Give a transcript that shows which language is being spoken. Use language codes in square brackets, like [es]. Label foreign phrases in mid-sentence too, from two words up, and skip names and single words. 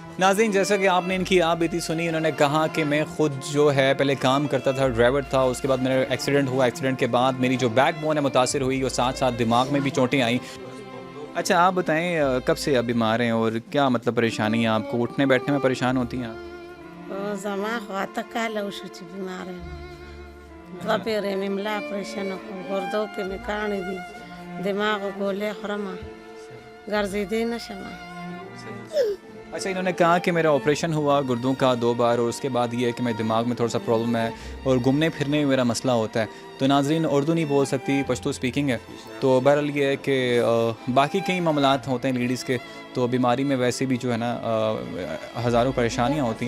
[ur] ناظرین, جیسا کہ آپ نے ان کی آپ بیتی سنی, انہوں نے کہا کہ میں خود جو ہے پہلے کام کرتا تھا, ڈرائیور تھا, اس کے بعد میرا ایکسیڈنٹ ہوا, ایکسیڈنٹ کے بعد میری جو [en] back bone [ur] ہے متاثر ہوئی اور ساتھ ساتھ دماغ میں بھی چوٹیں آئیں. اچھا, آپ بتائیں کب سے آپ بیمار ہیں اور کیا مطلب پریشانی ہے آپ کو, اٹھنے بیٹھنے میں پریشان ہوتی ہیں آپ؟ [ps] زما خواته کاله وشو چې بیمار یم, 2 پیرې مې ملا اپریشن وکړ, ګردو کې مې کاڼې دي, دماغ ګولۍ خورم, ګرځېدی نشم. [ur] اچھا, انہوں نے کہا کہ میرا آپریشن ہوا گردوں کا 2 بار, اور اس کے بعد یہ ہے کہ میں دماغ میں تھوڑا سا پرابلم ہے اور گھومنے پھرنے میں میرا مسئلہ ہوتا ہے. تو ناظرین, اردو نہیں بول سکتی, پشتو سپیکنگ ہے, تو بہرحال یہ ہے کہ باقی کئی معاملات ہوتے ہیں لیڈیز کے, تو بیماری میں ویسے بھی جو ہے نا ہزاروں پریشانیاں ہوتی ہیں.